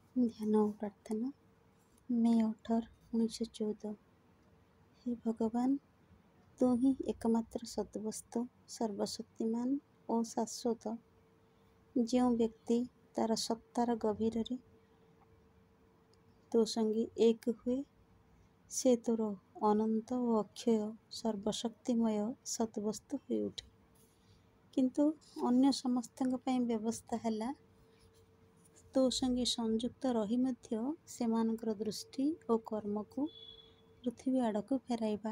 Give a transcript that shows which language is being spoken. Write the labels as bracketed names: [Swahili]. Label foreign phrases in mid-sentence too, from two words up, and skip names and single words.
[Odia] ଧ୍ୟାନ ଓ ପ୍ରାର୍ଥନା ମେ 18, 1914। ହେ ଭଗବାନ, ତୁ ହି ଏକମାତ୍ର ସଦ୍ବସ୍ତୁ, ସର୍ବଶକ୍ତିମାନ ଓ ଶାଶ୍ୱତ। ଯେଉଁ ବ୍ୟକ୍ତି ତାର ସତ୍ତାର ଗଭୀରରେ ତୋ ସଙ୍ଗେ ଏକ ହୁଏ, ସେ ତୋର ଅନନ୍ତ ଓ ଅକ୍ଷୟ ସର୍ବଶକ୍ତିମୟ ସଦ୍ବସ୍ତୁ ହୋଇଉଠେ। କିନ୍ତୁ ଅନ୍ୟ ସମସ୍ତଙ୍କ ପାଇଁ ବ୍ୟବସ୍ଥା ହେଲା ତୋ ସଙ୍ଗେ ସଂଯୁକ୍ତ ରହି ମଧ୍ୟ ସେମାନଙ୍କର ଦୃଷ୍ଟି ଓ କର୍ମକୁ ପୃଥିବୀ ଆଡ଼କୁ ଫେରାଇବା।